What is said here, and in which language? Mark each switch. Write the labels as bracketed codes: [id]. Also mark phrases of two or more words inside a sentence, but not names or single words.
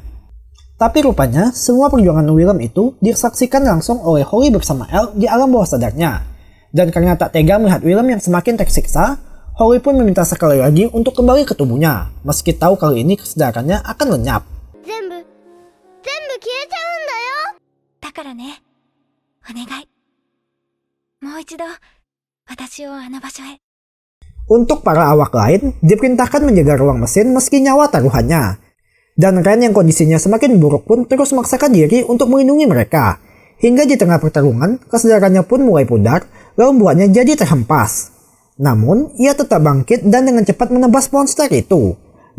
[id] Tapi rupanya, semua perjuangan Willem itu disaksikan langsung oleh Holly bersama El di alam bawah sadarnya. Dan karena tak tega melihat Willem yang semakin tersiksa, Holly pun meminta sekali lagi untuk kembali ke tubuhnya, meski tahu kali ini kesadarannya akan lenyap. [ja] 全部消えちゃうんだよ。だからね、お願い。もう一度、私をあの場所へ。 [id] Untuk para awak lain, diperintahkan menjaga ruang mesin meski nyawa taruhannya. Dan Ren yang kondisinya semakin buruk pun terus memaksakan diri untuk melindungi mereka. Hingga di tengah pertarungan, kesadarannya pun mulai pudar, lalu membuatnya jadi terhempas. Namun, ia tetap bangkit dan dengan cepat menebas monster itu.